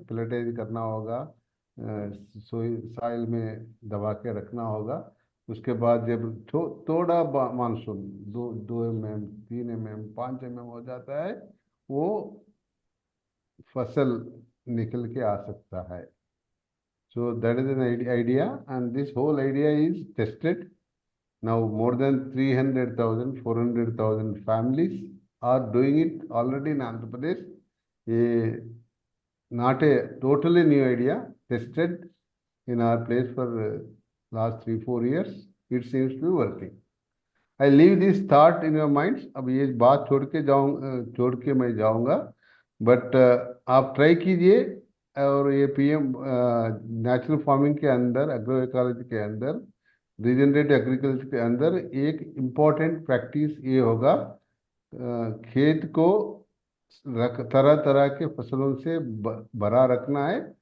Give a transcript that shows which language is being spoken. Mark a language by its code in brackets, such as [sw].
[hi] प्लेटाइज करना होगा, सोई साइल में दबा के रखना होगा। उसके बाद जब थोड़ा मानसून 2 2 mm 3 mm 5 mm हो जाता है, वो फसल निकल के आ सकता है। [en] So that is an idea, and this whole idea is tested. Now more than 300,000, 400,000 families are doing it already in Andhra Pradesh. A, not a totally new idea, tested in our place for last 3 4 years. It seems to be working. I leave this thought in your minds. [hi] अब ये बात छोड़ के मैं जाऊंगा। But आप try कीजिए। और ये पीएम नेचुरल फार्मिंग के अंदर, एग्रो इकोलॉजी के अंदर, रीजनरेटिव एग्रीकल्चर के अंदर एक इम्पॉर्टेंट प्रैक्टिस ये होगा, खेत को तरह तरह के फसलों से भरा रखना है।